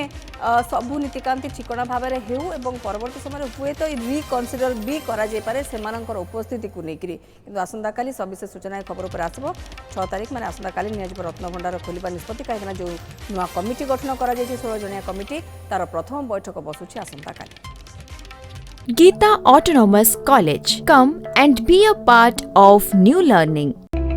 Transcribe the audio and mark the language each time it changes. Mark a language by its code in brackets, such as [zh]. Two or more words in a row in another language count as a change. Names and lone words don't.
[or] ସବୁ ନୀତିକାନ୍ତି ଠିକଣା ଭାବରେ ହେଉ ଏବଂ ପରବର୍ତ୍ତୀ ସମୟରେ ହୁଏତ ରିକନସିଡର ବି କରାଯାଇପାରେ ସେମାନଙ୍କର ଉପସ୍ଥିତିକୁ ନେଇକରି। କିନ୍ତୁ ଆସନ୍ତାକାଲି ସବିଶେଷ ସୂଚନା ଏ ଖବର ଉପରେ ଆସିବ। 6 ତାରିଖ ମାନେ ଆସନ୍ତାକାଲି ନିଆଯିବ ରତ୍ନଭଣ୍ଡାର ଖୋଲିବା ନିଷ୍ପତ୍ତି, କାହିଁକିନା ଯେଉଁ ନୂଆ କମିଟି ଗଠନ କରାଯାଇଛି 16 ଜଣିଆ କମିଟି, ତାର ପ୍ରଥମ ବୈଠକ ବସୁଛି ଆସନ୍ତାକାଲି। [en] Geeta Autonomous College. Come and be a part of new learning.